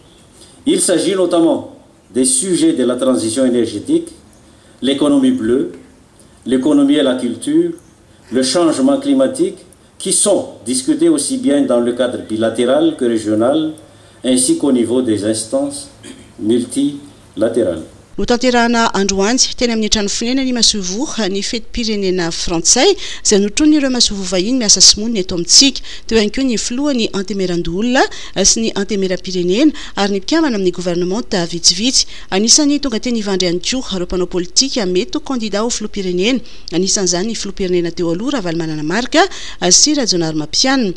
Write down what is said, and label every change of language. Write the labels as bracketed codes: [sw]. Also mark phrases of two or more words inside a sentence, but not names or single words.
[fr] Il s'agit notamment des sujets de la transition énergétique, l'économie bleue, l'économie et la culture, le changement climatique, qui sont discutés aussi bien dans le cadre bilatéral que régional, ainsi qu'au niveau des instances multilatérales. [mg] Notanterahana androany teny amin'ny trano fonenany Masovo ny fetim-pirenena frantsay izay notrony ireo Masovo vahiny miasa sy monina eto amintsika teo ihany koa ny filohany antemerandolona sy ny antemeram-pirenena ary ny mpikamana amin'ny gouvernement vitsivitsy. Anisany tonga teny Ivandry ihany koa ireo mpanao politika mety ho candidat ho filoham-pirenena, anisan'izany ny filoham-pirenena teo aloha Ravalomanana Marga sy Rajonary Mapianina.